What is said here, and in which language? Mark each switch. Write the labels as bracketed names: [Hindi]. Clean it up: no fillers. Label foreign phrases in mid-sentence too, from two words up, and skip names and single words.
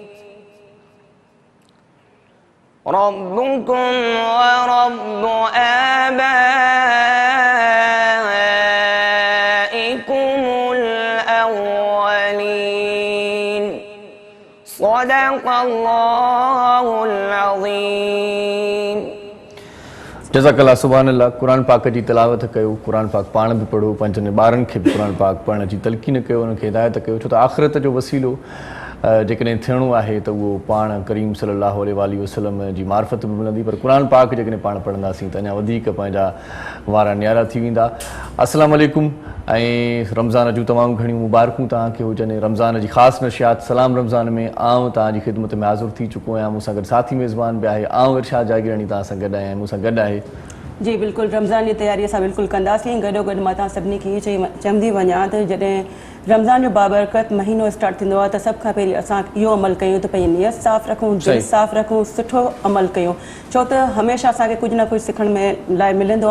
[Arabic] ربكم ورب آبائكم الأولين. صدق الله العظيم. جزاك الله سبحان الله. [Sindhi] कुरान पाक जी तिलावत कयो, कुरान पाक पाण बि पढ़ो, पंहिंजनि ॿारनि खे बि कुरान पाक पढ़ण जी तलक़ीन कयो, उन्हनि खे हिदायत कयो, छो त आख़िरत जो वसीलो जेकॾहिं थियणो आहे त उहो पाण करीम [Arabic] صلى الله عليه وسلم [Sindhi] जी मार्फत बि मिलंदी, पर कुरान पाक जेकॾहिं पाण पढ़ंदासीं त अञा वधीक पंहिंजा वारा न्यारा थी वेंदा। [Arabic] السلام عليكم [Sindhi] ऐं रमज़ान जूं तमामु घणियूं मुबारकूं तव्हांखे हुजनि। रमज़ान जी ख़ासि नशियात सलाम रमज़ान में आउं तव्हांजी ख़िदमत में हाज़ुर थी चुको आहियां। मूंसां गॾु साथी मेज़बान बि आहे, आउं इरशाद जागीरानी तव्हां सां गॾु आहियां, मूंसां गॾु आहे जी बिल्कुलु। रमज़ान जी तयारी असां बिल्कुलु कंदासीं। गॾोगॾु मां तव्हां सभिनी खे इहो चवंदी वञा त जॾहिं रमज़ान जो बाबरकत महीनो स्टार्ट थींदो आहे त सभ खां पहिरीं असां इहो अमल कयूं त पंहिंजी नियत साफ़ु रखूं, दिलि साफ़ु रखूं, सुठो अमल कयूं, छो त हमेशह असांखे कुझु न कुझु सिखण में लाइ मिलंदो आहे।